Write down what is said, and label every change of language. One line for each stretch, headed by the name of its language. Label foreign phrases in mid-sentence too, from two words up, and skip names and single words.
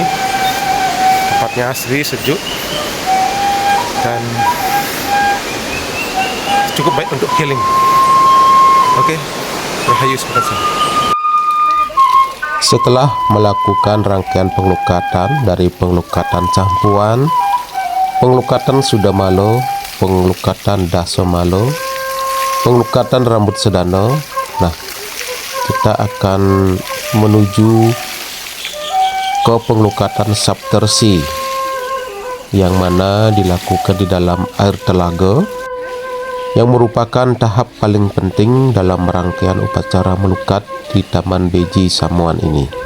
Indonesian: Tempatnya asri, sejuk, dan cukup baik untuk healing. Oke, rahayu seperti itu. Setelah melakukan rangkaian penglukatan dari penglukatan Campuan, penglukatan Sudamalo, penglukatan Dasomalo, penglukatan Rambut Sedano, nah kita akan menuju ke penglukatan Saptersi yang mana dilakukan di dalam air telaga, yang merupakan tahap paling penting dalam rangkaian upacara melukat di Taman Beji Samuan ini.